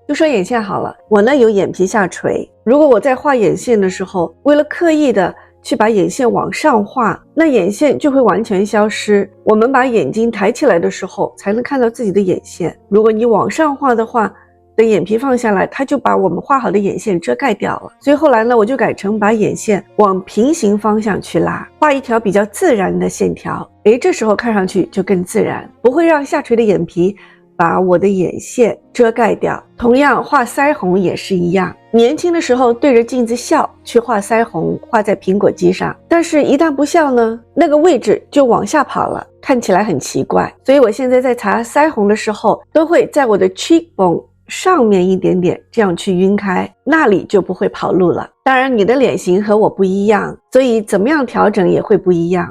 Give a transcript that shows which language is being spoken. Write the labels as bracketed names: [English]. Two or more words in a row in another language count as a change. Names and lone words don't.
[Chinese] 就說眼線好了，我呢有眼皮下垂，如果我在畫眼線的時候，為了刻意的去把眼線往上畫，那眼線就會完全消失。我們把眼睛抬起來的時候才能看到自己的眼線，如果你往上畫的話，等眼皮放下來，它就把我們畫好的眼線遮蓋掉了。所以後來呢，我就改成把眼線往平行方向去拉，畫一條比較自然的線條。這時候看上去就更自然，不會讓下垂的眼皮把我的眼線遮蓋掉。同樣畫腮紅也是一樣，年輕的時候對着鏡子笑去畫腮紅，畫在蘋果肌上，但是一旦不笑呢，那個位置就往下跑了，看起來很奇怪。所以我現在在擦腮紅的時候，都會在我的 cheekbone 上面一點點這樣去暈開，那裡就不會跑路了。當然你的臉型和我不一樣，所以怎麼樣調整也會不一樣。